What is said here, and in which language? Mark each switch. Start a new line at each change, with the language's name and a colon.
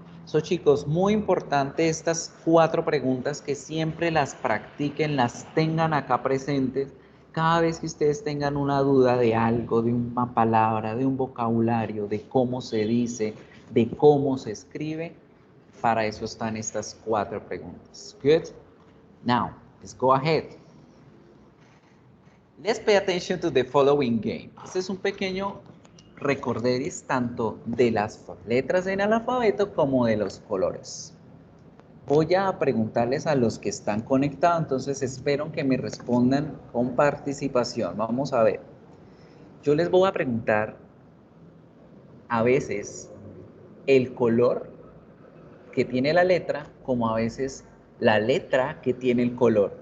Spanish: So, chicos, muy importante estas 4 preguntas que siempre las practiquen, las tengan acá presentes. Cada vez que ustedes tengan una duda de algo, de una palabra, de un vocabulario, de cómo se dice, de cómo se escribe, para eso están estas 4 preguntas.
English: Good? Now, let's go ahead. Let's pay attention to the following game.
Spanish: Este es un pequeño recorderis tanto de las letras en el alfabeto como de los colores. Voy a preguntarles a los que están conectados, entonces espero que me respondan con participación. Vamos a ver. Yo les voy a preguntar a veces el color que tiene la letra, como a veces la letra que tiene el color.